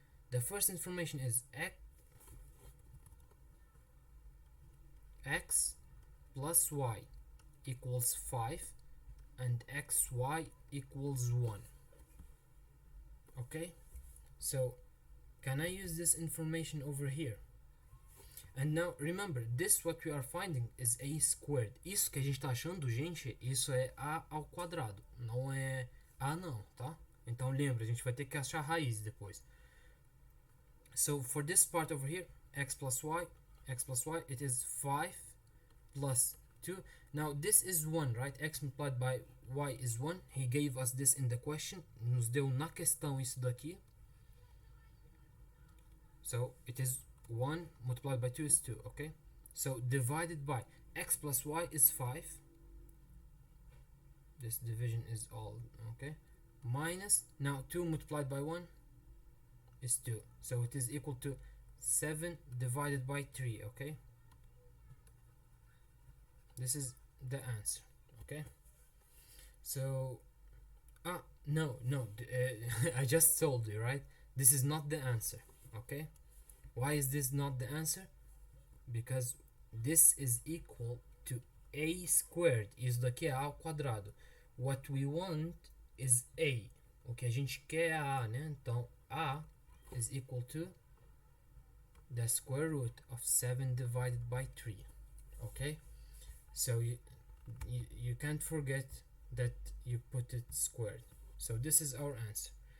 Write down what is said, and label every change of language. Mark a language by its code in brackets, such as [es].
[en] The first information is x plus y equals 5 and xy equals 1, okay? So can I use this information over here? And now remember, this what we are finding is a squared. [pt] Isso que a gente está achando, gente, isso é a ao quadrado, não é a não, tá? Então lembra, a gente vai ter que achar a raiz depois. [en] So for this part over here, x plus y, it is 5 plus 2. Now this is 1, right? X multiplied by y is 1. He gave us this in the question. [pt] Nos deu na questão isso daqui. [en] So it is 1 multiplied by 2 is 2, okay? So divided by x plus y is 5. This division is all, okay? Minus, now 2 multiplied by 1 is 2. So it is equal to 7 divided by 3, okay? This is the answer, okay? So, no, I just told you, right? This is not the answer, okay? Why is this not the answer? Because this is equal to a squared, [pt] isso daqui é a ao quadrado. [en] What we want is a, [pt] o que a gente quer é a, né? [en] Então a is equal to the square root of 7 divided by 3, okay? So you can't forget that you put it squared. So this is our answer.